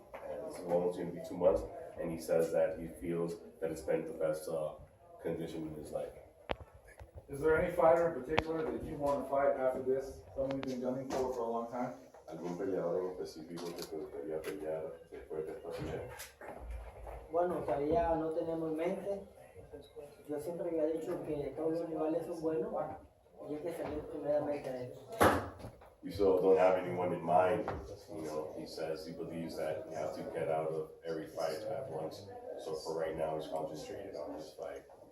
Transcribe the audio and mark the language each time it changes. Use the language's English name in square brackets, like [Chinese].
[English] And it's almost going to be 2 months. And he says that he feels that it's been the best condition in his life. Is there any fighter in particular that you want to fight after this? Someone you've been gunning for a long time? [Spanish] ¿Algún peleador en específico que te gustaría pelear después de esta pelea? Bueno, todavía no tenemos en mente. Yo siempre había dicho que todos los rivales son buenos y hay que salir primeramente de ellos. [English] We still don't have anyone in mind. He says he believes that you have to get out of every fight at once. So for right now, he's concentrated on this fight.